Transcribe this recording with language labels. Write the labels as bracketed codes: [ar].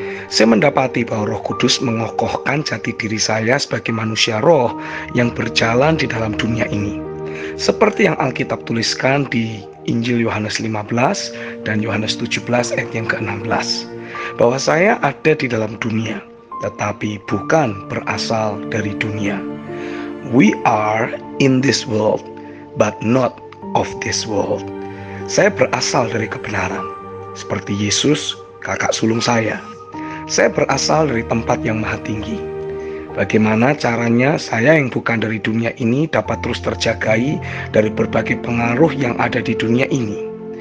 [id] Saya mendapati bahwa Roh Kudus mengokohkan jati diri saya sebagai manusia roh yang berjalan di dalam dunia ini. Seperti yang Alkitab tuliskan di Injil Yohanes 15 dan Yohanes 17 ayat yang ke-16. Bahwa saya ada di dalam dunia, tetapi bukan berasal dari dunia. [en] We are in this world, but not of this world. [id] Saya berasal dari kebenaran, seperti Yesus, kakak sulung saya. Saya berasal dari tempat yang maha tinggi. Bagaimana caranya saya yang bukan dari dunia ini dapat terus terjagai dari berbagai pengaruh yang ada di dunia ini?